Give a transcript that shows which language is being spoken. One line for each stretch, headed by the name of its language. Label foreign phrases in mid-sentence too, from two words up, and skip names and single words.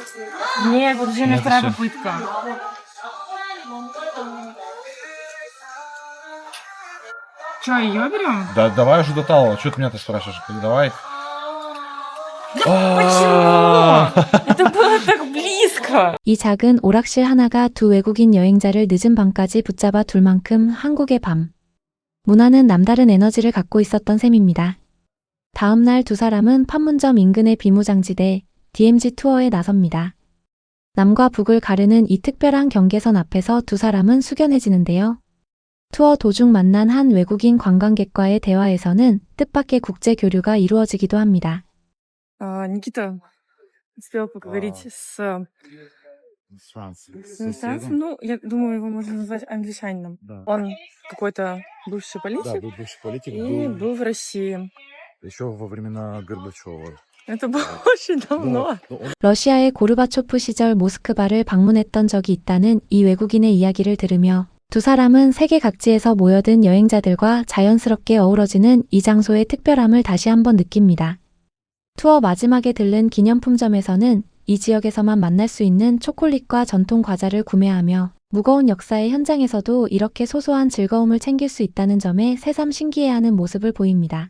Russian: Нет, вот уже у меня Нет, вторая всё. попытка. Че, ее берем? Да, давай уже до талого. Что ты меня-то спрашиваешь? Давай. Почему? Это было так близко.
Korean: 이 작은 오락실 하나가 두 외국인 여행자를 늦은 밤까지 붙잡아 둘 만큼 한국의 밤. 문화는 남다른 에너지를 갖고 있었던 셈입니다. 다음 날 두 사람은 판문점 인근의 비무장지대 DMZ 투어에 나섭니다. 남과 북을 가르는 이 특별한 경계선 앞에서 두 사람은 숙연해지는데요. 투어 도중 만난 한 외국인 관광객과의 대화에서는 뜻밖의 국제 교류가 이루어지기도 합니다.
Russian: Никита успел поговорить с иностранцем. Ну, я думаю, его можно назвать англичанином. Да. Он какой-то бывший Да, политик был бывший политик, и был в России. еще во времена Горбачева. Это было очень давно. Но он
Korean: 러시아의 고르바초프 시절 모스크바를 방문했던 적이 있다는 이 외국인의 이야기를 들으며 두 사람은 세계 각지에서 모여든 여행자들과 자연스럽게 어우러지는 이 장소의 특별함을 다시 한번 느낍니다. 투어 마지막에 들른 기념품점에서는 이 지역에서만 만날 수 있는 초콜릿과 전통 과자를 구매하며 무거운 역사의 현장에서도 이렇게 소소한 즐거움을 챙길 수 있다는 점에 새삼 신기해하는 모습을 보입니다.